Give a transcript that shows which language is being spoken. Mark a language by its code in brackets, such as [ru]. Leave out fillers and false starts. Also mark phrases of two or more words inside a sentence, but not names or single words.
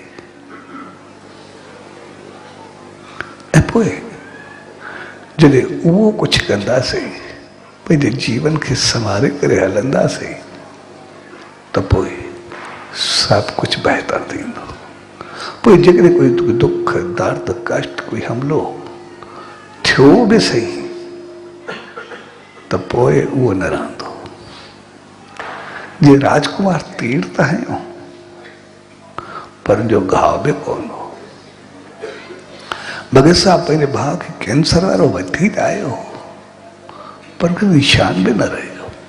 [sd] ऐं पोइ जॾहिं उहो कुझु कंदासीं, पंहिंजे जीवन खे संवारे करे हलंदासीं त पोइ सभु कुझु बहितर थींदो। पोइ जेकॾहिं कोई दुख दर्द कष्ट कोई हमलो थियो बि सही त पोइ उहो न रहंदो। जे राजकुमार तीर त हयो पर जो घाव बि कोन हो। भगत साहब पंहिंजे भाउ खे कैंसर वारो वठी त आयो पर कोई निशान बि न रहियो।